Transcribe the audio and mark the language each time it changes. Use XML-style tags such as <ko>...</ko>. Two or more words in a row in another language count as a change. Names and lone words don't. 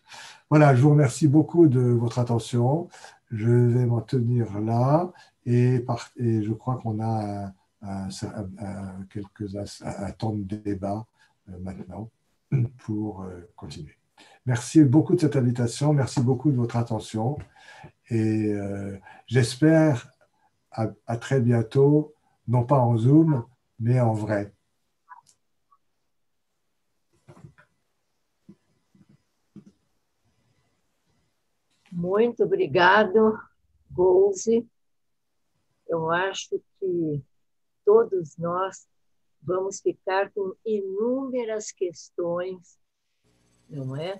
<fr>Voilà, je vous remercie beaucoup de votre attention. Je vais m'en tenir là et je crois qu'on a un temps de débat maintenant pour continuer. Merci beaucoup de cette invitation, merci beaucoup de votre attention et j'espère à très bientôt, non pas en Zoom, mais en vrai.</fr> <pt>Muito obrigado, Golze. Eu acho que todos nós vamos ficar com inúmeras questões, não é?</pt>